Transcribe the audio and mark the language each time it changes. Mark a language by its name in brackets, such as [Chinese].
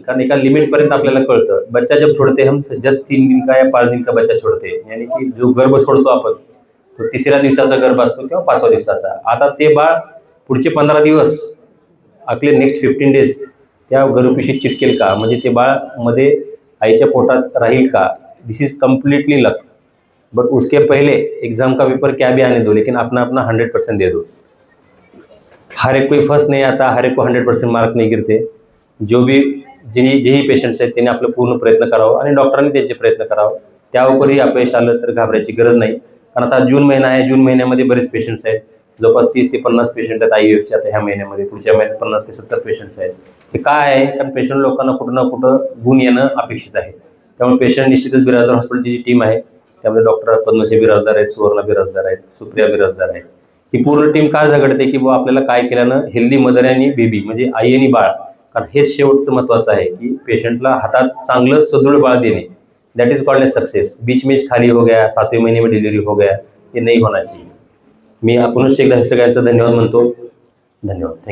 [Marathi] कारण एका लिमिटपर्यंत आपल्याला कळतं. [Hindi] बच्चा जब छोड़ते हम जस्ट 3 दिन का या 5 दिन का बच्चा छोड़ते, यानी की [Marathi] जो गर्भ सोडतो आपण तो 3ऱ्या दिवसाचा गर्भ असतो किंवा 5व्या दिवसाचा. आता ते बाळ पुढचे 15 दिवस आपले [English] next 15 days [Marathi] त्या गर्भपिशीत चिटकेल का, म्हणजे ते बाळ मध्ये आईच्या पोटात राहील का. [English] This is completely luck. [Hindi] But उसके पहले एग्जाम का पेपर क्या भी आने दो, लेकिन अपना 100% दे दो. हर एक कोई फर्स्ट नहीं आता, हर एक को 100% मार्क नहीं गिरते. जो भी [Marathi] जेही पेशंट्स आहेत त्यांनी आपलं पूर्ण प्रयत्न करावं आणि डॉक्टरांनी त्यांचे प्रयत्न करावं. त्या उपरही अपयश आलं तर घाबरायची गरज नाही. कारण आता जून महिना आहे. जून महिन्यामध्ये बरेच पेशंट्स आहेत. जवळपास 30 ते 50 पेशंट आहेत IVFचे आता ह्या महिन्यामध्ये. पुढच्या महिन्यात 50 ते 70 पेशंट्स आहेत. हे काय आहे, कारण पेशंट लोकांना कुठं ना कुठं गुण येणं अपेक्षित आहे. त्यामुळे पेशंट निश्चितच बिराजदार हॉस्पिटलची जी टीम आहे त्यामध्ये डॉक्टर पद्मश्री बिराजदार आहेत, सुवर्णा बिराजदार आहेत, सुप्रिया बिराजदार आहेत. ही पूर्ण टीम का झगडते की बुवा आपल्याला काय केल्यानं हेल्दी मदर आणि बेबी म्हणजे आई आणि बाळ, कारण हेच शेवटचं महत्त्वाचं आहे की पेशंटला हातात चांगलं सदृढ बाळ देणे. [English] That is called as success. [Hindi] बीच में खाली हो गया, 7वें महीने में डिलीवरी हो गया, ये नहीं होना चाहिए. [Marathi] मी पुनश्च एकदा हे सगळ्यांचं धन्यवाद म्हणतो. धन्यवाद. [English] Thank you.